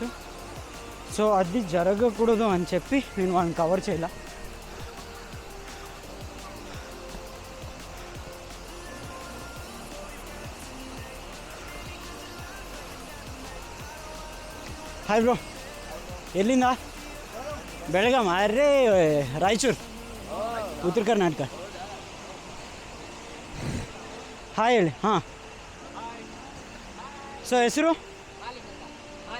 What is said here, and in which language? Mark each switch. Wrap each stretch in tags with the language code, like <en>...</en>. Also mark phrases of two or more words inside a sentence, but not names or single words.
<te>సో అది జరగకూడదు అని చెప్పి నేను వాళ్ళని కవర్ చేయలే.</te> <en>hi bro,</en> <kn>ಎಲ್ಲಿಂದ? ಬೆಳಗಾಂ. ಅರೆ ರಾಯಚೂರು, ಉತ್ತರ ಕರ್ನಾಟಕ. ಹಾಯ್ ಹೇಳಿ. ಹಾಂ, ಸೊ ಹೆಸರು?</kn>